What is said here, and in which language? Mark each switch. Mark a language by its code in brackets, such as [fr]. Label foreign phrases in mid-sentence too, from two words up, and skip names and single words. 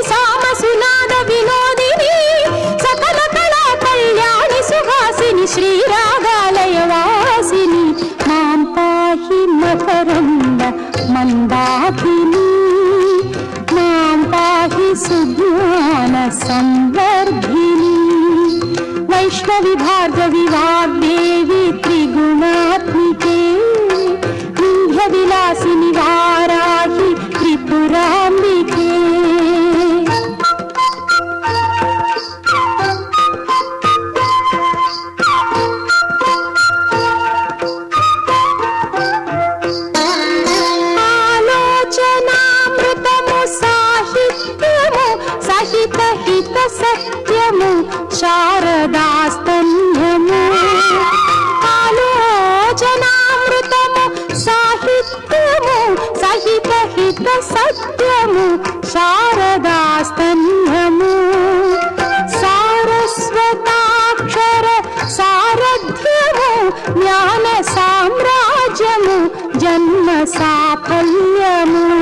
[sa] సామసునాద వినోదిని సకల కళా కళ్యాణి సుహాసిని శ్రీరాగాలయ వాసిని మాం పాహి మకరంద మందాకిని మాం పాహి సుజ్ఞాన సంవర్ధిని वैष्णवी भार्गवी वाग्देवी त्रिगुणात्मिके विंध्यविलासिनि वाराहि त्रिपुराम्बिके। [te] ఆలోచనామృతము సాహిత్యము సహిత హిత సత్యము శారదాస్తన్యము ఆలోచనామృతము సాహిత్యము సహిత హిత సత్యము శారదాస్తన్యము సారస్వతాక్షర సారథ్యము జ్ఞాన సామ్రాజ్యము జన్మ సాఫల్యము